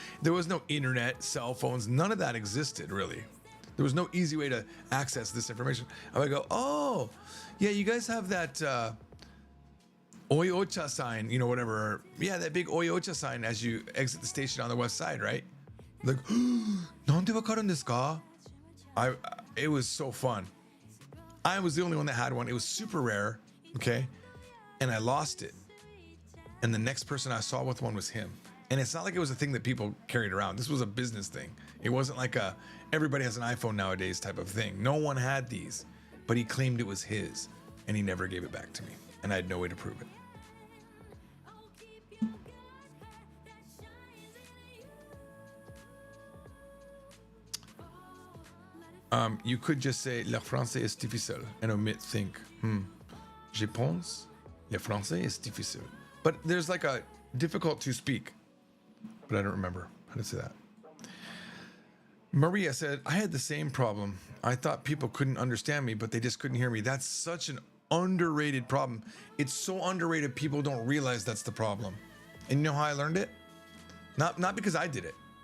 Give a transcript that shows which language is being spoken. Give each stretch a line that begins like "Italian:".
English: There was no internet, cell phones, none of that existed really. There was no easy way to access this information. I would go, oh, yeah, you guys have that Oyocha sign, you know, whatever. Yeah, that big Oyocha sign as you exit the station on the west side, right?
Japanese: Like, なんでわかるんですか?
English: It was so fun. I was the only one that had one. It was super rare, okay? And I lost it. And the next person I saw with one was him. And it's not like it was a thing that people carried around. This was a business thing. It wasn't like everybody has an iPhone nowadays type of thing. No one had these, but he claimed it was his, and he never gave it back to me. And I had no way to prove it. You could just say
French: le français est difficile
English: and omit think.
French: Je pense le français est difficile.
English: But there's like a difficult to speak. But I don't remember how to say that. Maria said, I had the same problem. I thought people couldn't understand me, but they just couldn't hear me. That's such an underrated problem. It's so underrated, people don't realize that's the problem. And you know how I learned it? Not because I did it.